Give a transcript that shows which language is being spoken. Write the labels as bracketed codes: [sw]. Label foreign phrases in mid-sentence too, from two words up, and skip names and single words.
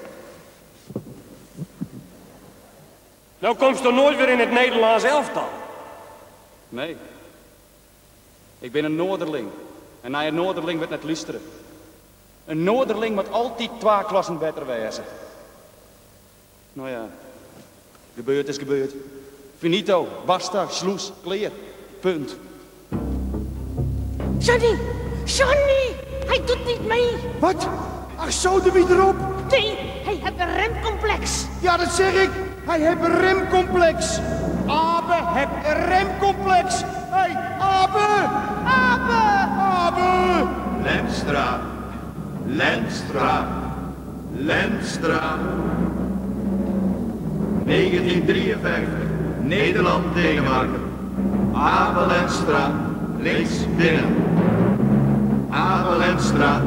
[nl] Nou komt ze toch nooit weer in het Nederlands elftal? Nee. Ik ben een Noorderling. En naar een Noorderling werd net luisteren. Een Noorderling moet altijd 2 klassen beter wezen. Nou ja, gebeurd is gebeurd. [it] Finito, basta, sloes, clear. [nl] Punt. Johnny! Johnny! Hij doet niet mee! Wat? Ach zo, de wie erop? Nee, hij heeft een remcomplex. Ja, dat zeg ik. Hij heeft een remcomplex. Abe heeft een remcomplex. Hé, Abe! Abe! Abe! Lenstra. Lenstra. Lenstra. 1953. Nederland-Denemarken. Abe Lenstra. Links binnen. Abe Lenstra.